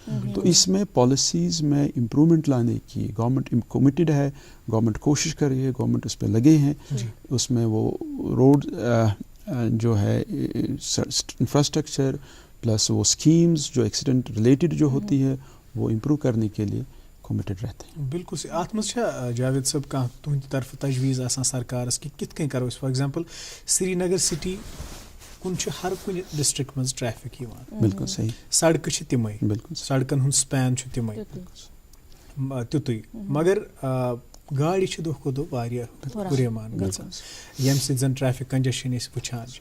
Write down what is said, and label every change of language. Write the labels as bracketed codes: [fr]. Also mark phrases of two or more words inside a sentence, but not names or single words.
[ur] تو اس میں پالیسیز میں امپرومنٹ لانے کی گورنمنٹ کمیٹڈ ہے, گورنمنٹ کوشش کر رہی ہے, گورنمنٹ اس پہ لگے ہیں. اس میں وہ روڈ جو ہے انفراسٹرکچر پلس وہ اسکیمز جو ایکسیڈنٹ ریلیٹڈ جو ہوتی ہے وہ امپروو کرنے کے لیے کمیٹڈ رہتے ہیں. بالکل صحیح. [ks] ات مز جاوید صاحب کانٛہہ تُہنٛدِ طرفہٕ تجویز آسان سرکارس کہ کِتھ کٔنۍ کرو أسۍ [en] for example [ks] سری نگر سٹی کُن چھُ ہر کُنہِ ڈسٹرکٹ منٛز ٹریفک یِوان. [ur] بالکل صحیح. [ks] سڑکہٕ چھِ تِمے, بالکل سڑکن ہُنٛد سپین چھُ تِمے تیُتُے, مگر گاڑِ چھِ دۄہ کھۄتہٕ دۄہ واریاہ ہُریمان گژھان, ییٚمہِ سۭتۍ زن [en] traffic congestion [ks] أسۍ وٕچھان چھِ.